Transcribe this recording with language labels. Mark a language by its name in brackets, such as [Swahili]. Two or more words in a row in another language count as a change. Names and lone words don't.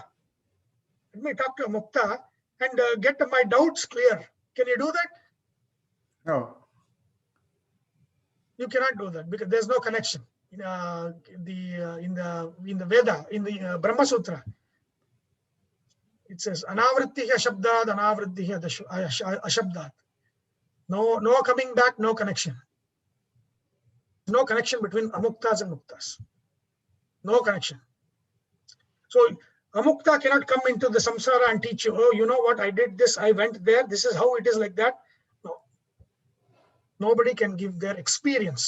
[English] Let me talk to a Mukta and get my doubts clear. Can you do that? No. You cannot do that because there's no connection. In the Veda, in the Brahma Sutra, it says [Sanskrit] अनावृत्तिः शब्दात्, अनावृत्तिः अशब्दात्. [English] No coming back, no connection. No connection between amuktas and muktas. No connection. So amukta cannot come into the samsara and teach you, oh, you know what, I did this, I went there, this is how it is like that. No. Nobody can give their experience.